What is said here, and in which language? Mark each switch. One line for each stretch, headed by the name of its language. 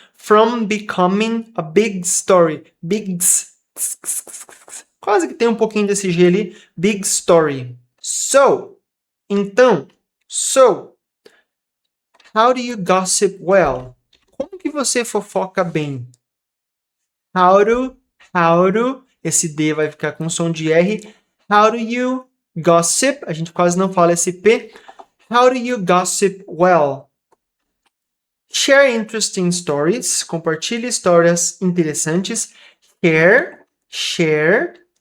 English: From becoming a big story. Bigs.
Portuguese: Quase que tem um pouquinho desse G ali.
English: Big story.
Portuguese: So, então,
English: how do you gossip well?
Portuguese: Como que você fofoca bem?
English: How do,
Portuguese: esse D vai ficar com som de R.
English: How do you gossip?
Portuguese: A gente quase não fala esse P.
English: How do you gossip well? Share interesting stories.
Portuguese: Compartilhe histórias interessantes. Share.